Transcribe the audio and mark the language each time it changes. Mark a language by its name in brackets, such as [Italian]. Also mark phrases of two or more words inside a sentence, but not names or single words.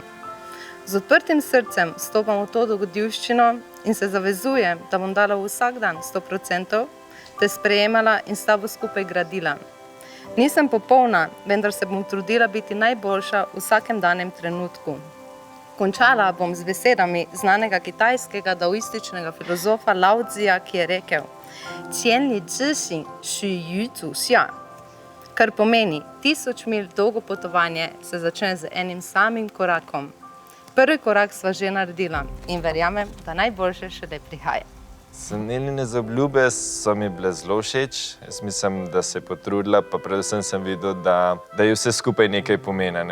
[Slovenian] Z odprtim srcem stopam v to dogodivščino in se zavezujem, da bom dala vsak dan 100%, te sprejemala in s tabo skupaj gradila. Nisem popolna, vendar se bom trudila biti najboljša v vsakem danem trenutku. Končala bom z besedami znanega kitajskega daoističnega filozofa Lao Tzija, ki je rekel: [Chinese] 千里之行，始于足下. [Slovenian] Kar pomeni, 1000 milj dolgo potovanje se začne z enim samim korakom. Prvi korak sva že naredila in verjamem, da najboljše šele prihaja. Njenine zaobljube so mi bile zelo všeč. Jaz mislim, da se je potrudila, pa predvsem sem videl, da je vse skupaj nekaj pomeni.